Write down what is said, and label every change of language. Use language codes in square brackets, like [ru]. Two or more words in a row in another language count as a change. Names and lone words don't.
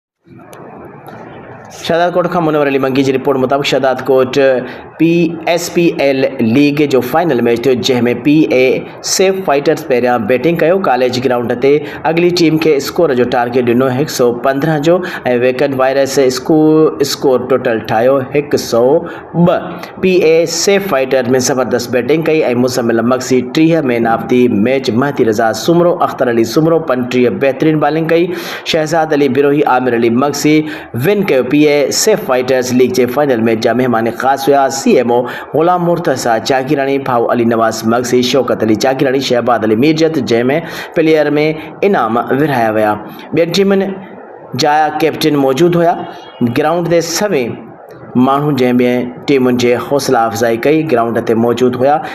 [sd] शहदाद कोट का मुनव्वर अली मंगी की रिपोर्ट मुताबिक शहदाद कोट PSPL लीग जो [en] final match [sd] थियो जंहिंमें PA सेफ फाइटर्स पहिरियां बैटिंग कयो। [en] college ground [sd] ते अगली टीम के स्कोर जो टारगेट ॾिनो 115 जो ऐं वेकन वायरस [en] score total [sd] ठाहियो 102। PA सेफ फाइटर में ज़बरदस्त बैटिंग कई ऐं मुसमिल मक्सी 30 [en] man of the match [sd] महती रज़ा सुमरो अख्तर अली सुमरो 35 बेहतरीन बॉलिंग कई। शहजाद अली बिरोही आमिर अली मक्सी विन कयो। PA सेफ फाइटर्स लीग के फाइनल में जा मेहमान ख़ास हुआ CMO गुलाम मुर्तज़ा जागीरानी, भाऊ अली नवाज़ मक्सी, शौकत अली जागीरानी, शहबाद अली मीरजत, जंहिंमें प्लेयर में इनाम विरहाया विया। ॿियनि टीमुनि जा कैप्टन मौजूद हुआ। ग्राउंड ते सभई माण्हू जंहिं ॿियनि टीमुनि जे हौसला अफ़ज़ाई कई ग्राउंड ते मौजूद हुआ।